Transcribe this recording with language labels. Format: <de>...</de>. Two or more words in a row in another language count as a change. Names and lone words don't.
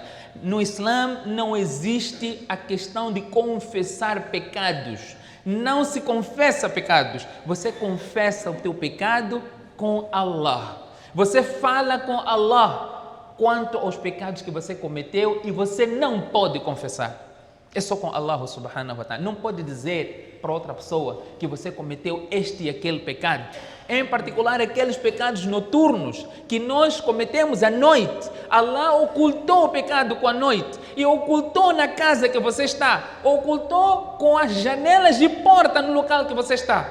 <pt>No Islã não existe a questão de confessar pecados. Não se confessa pecados. Você confessa o teu pecado com Allah. Você fala com Allah quanto aos pecados que você cometeu e você não pode confessar. É só com Allah</pt> <ar>سبحانه وتعالى.</ar> <pt>Não pode dizer para outra pessoa que você cometeu este e aquele pecado. Em particular, aqueles pecados noturnos que nós cometemos à noite. Allah ocultou o pecado com a noite e ocultou na casa que você está. Ocultou com as janelas de porta no local que você está.</pt>